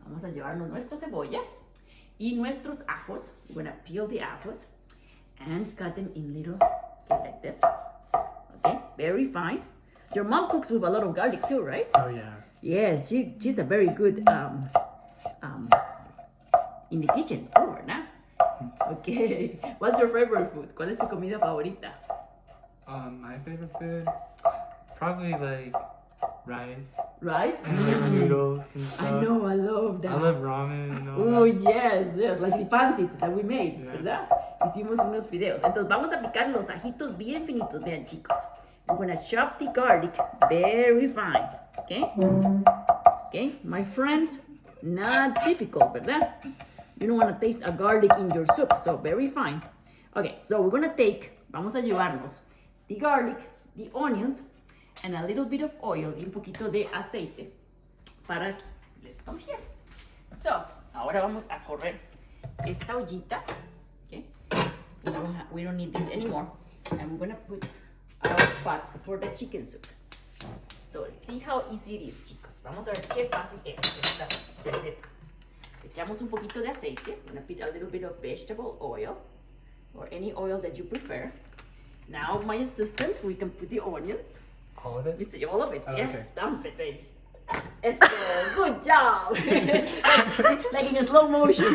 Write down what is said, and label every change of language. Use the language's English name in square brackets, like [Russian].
[Spanish] Vamos a llevarnos nuestra cebolla y nuestros ajos. [English] We're gonna peel the ajos and cut them in little, like this. Okay, very fine. Your mom cooks with a lot of garlic too, right? Oh yeah. Yes, she's a very good in the kitchen too, [Spanish] ¿verdad? [English] Okay. What's your favorite food? [Spanish] ¿Cuál es tu comida favorita? [English] My favorite food, probably like rice Rice? and like noodles and I stuff. know, I love that. I love ramen and all Oh, that. yes, like the pancit that we made, Yeah. [Spanish] ¿verdad? Hicimos unos videos. Entonces vamos a picar los ajitos bien finitos, vean chicos. [English] We're gonna chop the garlic very fine, okay? Okay, my friends, not difficult, [Spanish] ¿verdad? [English] You don't want to taste a garlic in your soup, so very fine. Okay, so we're gonna [Spanish] vamos a llevarnos [English] the garlic, the onions, and a little bit of oil, [Spanish] y un poquito de aceite para aquí. [English] Let's come here. [Spanish] So, ahora vamos a correr esta ollita, okay? [English] We don't need this anymore. And we're gonna put our pot for the chicken soup. So, see how easy it is, chicos. [Spanish] Vamos a ver qué fácil es esta receta. Echamos un poquito de aceite. [English] We're gonna put a little bit of vegetable oil or any oil that you prefer. Now, my assistant, we can put the onions. All of it? Mr. All of it. Oh, Yes, okay. dump it, baby. [Spanish] Eso, [English] good job. Like in a slow motion.